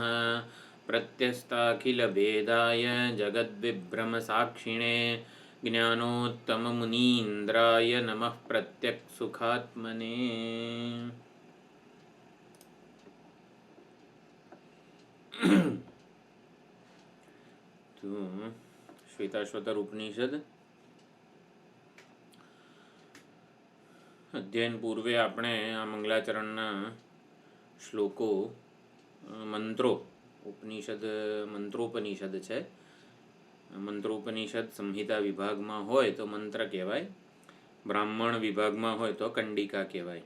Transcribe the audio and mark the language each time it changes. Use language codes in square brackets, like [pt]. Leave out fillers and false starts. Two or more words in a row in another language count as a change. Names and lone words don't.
[sa] प्रत्यस्ताखिलभेदाय जगद्विभ्रमसाक्षिणे ज्ञानोत्तममुनीन्द्राय नमः प्रत्यक्सुखात्मने। [gu] તો શ્વેતાશ્વતર ઉપનિષદ અધ્યયન પૂર્વે આપણે આ મંગલાચરણના શ્લોકો મંત્રો ઉપનિષદ મંત્રોપનિષદ છે. મંત્રોપનિષદ સંહિતા વિભાગમાં હોય તો મંત્ર કહેવાય, બ્રાહ્મણ વિભાગમાં હોય તો કંડિકા કહેવાય.